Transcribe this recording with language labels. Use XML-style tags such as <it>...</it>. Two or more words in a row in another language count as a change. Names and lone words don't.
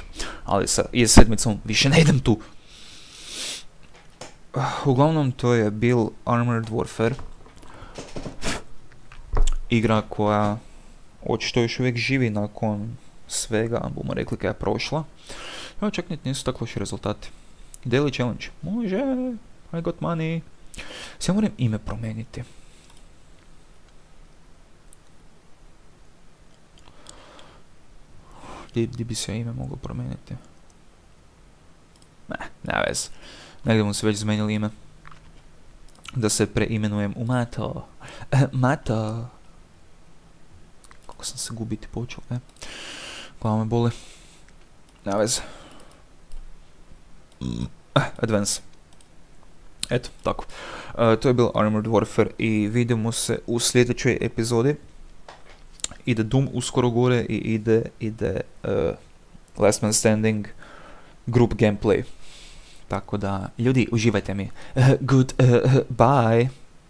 <hr>Ali sa IS-7 više ne idem tu. Uglavnom to je bil Armored Warfare. Igra koja očito još uvijek živi nakon svega, bomo rekli kada je prošla. Evo čak nisu tako loši rezultati.</hr> <en>Daily challenge, može, I got money.</en> <hr>Sve moram ime promijeniti. Gdje bi se ime moglo promijeniti? Ne vez. Negdje mu se već zmenili ime. Da se preimenujem u Mato. Mato. Kako sam se gubiti počeo, Glava me boli. Ne vez. Advance. Eto, tako. To je bil Armored Warfare i vidimo se u sljedećoj epizodi. Ide Doom uskoro gore i ide Last Man Standing</hr> <en>group gameplay.</en> <hr>Tako da, ljudi, uživajte mi. Bye!</hr>